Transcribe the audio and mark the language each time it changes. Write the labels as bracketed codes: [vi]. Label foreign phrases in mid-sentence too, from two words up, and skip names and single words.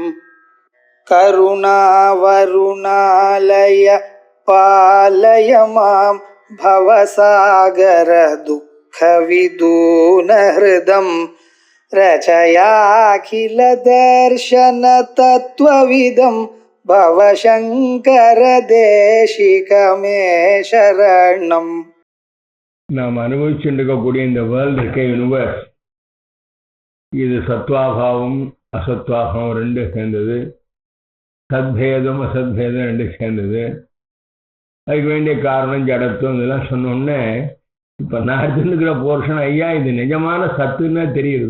[sa] करुणावरुणालय पालय मां भवसागर दुःखविदूनहृदं रचयाखिल दर्शन तत्त्वविदं भवशङ्कर देशिकमे शरणम्. [ta] நாம் அனுபவிச்சுருக்கக்கூடிய இந்த வேர்ல்டு இருக்க யூனிவர்ஸ், இது சத்வாபாவம் அசத்வாபாவம் ரெண்டு சேர்ந்தது, சத்பேதம் அசத்பேதம் ரெண்டு சேர்ந்தது. அதுக்கு வேண்டிய காரணம் ஜடத்துவம் இதெல்லாம் சொன்னோடனே இப்போ நான் எடுத்துருக்கிற போர்ஷன் ஐயா இது நிஜமான சத்துன்னா தெரியுது.